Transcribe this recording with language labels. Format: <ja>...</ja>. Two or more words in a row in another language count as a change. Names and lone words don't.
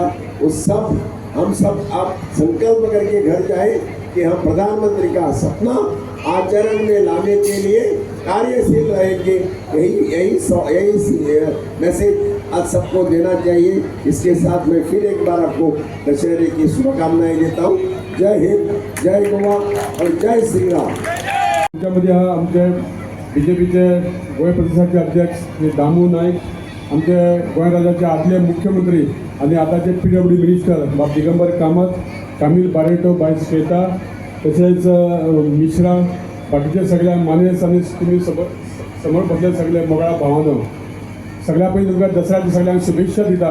<hi>हम सब आप संकल्प करके घर जाए कि हम प्रधानमंत्री का सपना आचरण में लाने के लिए कार्यशील रहेंगे। यही मैसेज आज सबको देना चाहिए। इसके साथ मैं फिर एक बार आपको दशहरे की शुभकामनाएं देता हूँ। जय हिंद, जय गोवा और जय श्री राम।</hi> <kok>त्यामध्ये आमचे बीजेपीचे गोय प्रदेशाचे अध्यक्ष दामू नाईक, आमचे गोंय राज्याचे आदले मुख्यमंत्री आणि आताचे PWD मिनिस्टर बाब दिगंबर कामत, कामिल बारेटो, बाय श्वेता, तसेच मिश्रा, बाकीचे सगळ्या मानेस आणि तुम्ही समोर बसले सगळे मोगळा भावानो, सगळ्या पयलीं तुमकां दसऱ्याची सगळ्यांक शुभेच्छा दिता।</kok>